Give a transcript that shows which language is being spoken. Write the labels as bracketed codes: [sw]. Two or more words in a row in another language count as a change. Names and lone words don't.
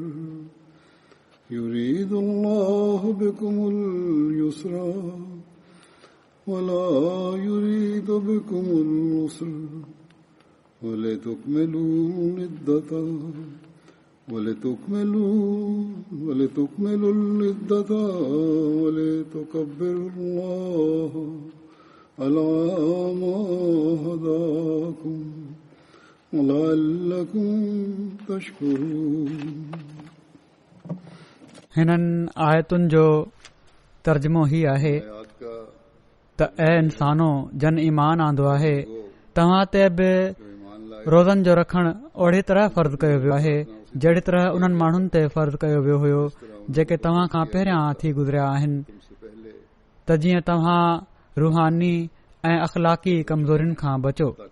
[ar] يريد الله بكم اليسر ولا يريد بكم العسر ولتكملوا العدة ولتكبروا الله على ما هداكم ولعلكم تشكرون. [sd] हिननि आयतुनि जो तर्जुमो ही आहे त ऐ इंसानो जन ईमान आंदो आहे तव्हां ते बि रोज़नि जो रखणु ओड़ी तरह फ़र्ज़ कयो वियो आहे जहिड़ी तरह उन्हनि माण्हुनि ते फ़र्ज़ कयो वियो हुयो जेके तव्हां खां पहिरियां थी गुज़रिया आहिनि त जीअं तव्हां रूहानी ऐं अख़लाक़ी कमज़ोरियुनि खां बचो.